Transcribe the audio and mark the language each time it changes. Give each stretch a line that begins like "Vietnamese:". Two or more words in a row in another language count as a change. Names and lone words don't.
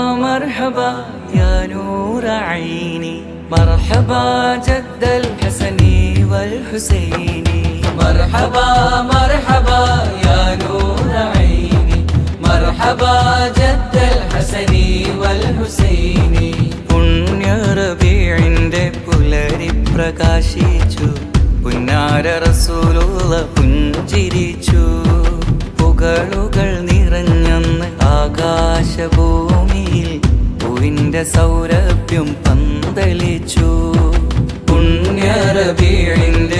Arabic: مرحبا يا نور عيني مرحبا جد الحسن والحسين مرحبا مرحبا يا نور عيني مرحبا جد الحسن والحسين
Malayalam: പുണ്യ റബീഇന്റെ പുലരി പ്രകാശിച്ചു പുന്നാര റസൂലുള്ള പുഞ്ചിരിച്ചു പുകളുകൾ നിറഞ്ഞെന്ന് ആകാശഭൂമിയിൽ പൂവിന്റെ സൗരഭ്യം പന്തലിച്ചു പുണ്യ റബീഇന്റെ